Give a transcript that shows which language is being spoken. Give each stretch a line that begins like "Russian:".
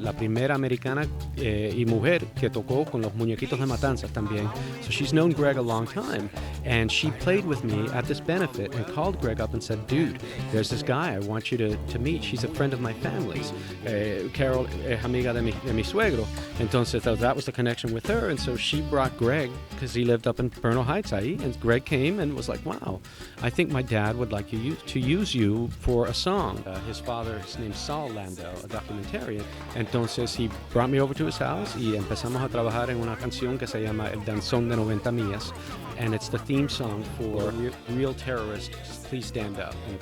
Spanish: La primera americana y mujer que tocó con los muñequitos de Matanzas también.
English: So she's known Greg a long time, and she played with me at this benefit and called Greg up and said, dude, there's this guy I want you to meet. She's a friend of my family's.
Spanish: Carol es amiga de mi suegro. Entonces
English: that was the connection with her, and so she brought Greg because he lived up in Bernal Heights
Spanish: ahí,
English: and Greg came and was like, wow, I think my dad would like you to use you for a song. His father, his name's Saul Landau, a documentarian.
Spanish: Entonces
English: he brought me over to his house
Spanish: y empezamos a trabajar en una canción que se llama
English: El Danzón de 90 Millas, and it's the theme song for Real Terrorists, Please Stand Up.